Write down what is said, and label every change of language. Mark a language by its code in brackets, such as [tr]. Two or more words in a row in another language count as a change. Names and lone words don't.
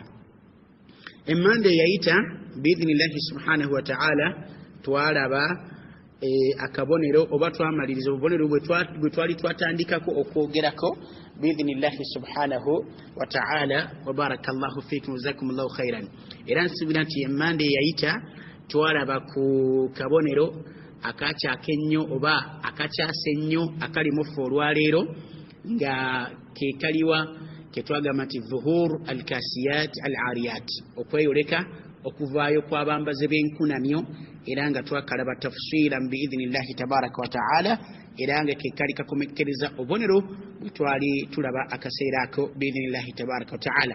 [lg] Emmande yayita [ar] بإذن الله سبحانه وتعالى [lg] twalaba akabonero oba twamaliriza obubonero bwe twali twatandikako okwogerako [ar] بإذن الله سبحانه وتعالى. وبارك الله فيكم جزاكم الله خيرا. [lg] era nsibira nti emmande yayita twalaba ku kabonero akakyaka ennyo oba akakyasa ennyo akalimu ffe olwaleero, nga kekaliwa ketwagamba nti [ar] ظهور الكاسيات العاريات, [lg] okweyoleka okuvaayo kw'abambaze b'enkunamyo, era nga twakalaba tafsiran [ar] بإذن الله تبارك وتعالى, [lg] era nga kekali kakomekkereza obubonero bwe twali tulaba akaseera ako [ar] بإذن الله تبارك وتعالى.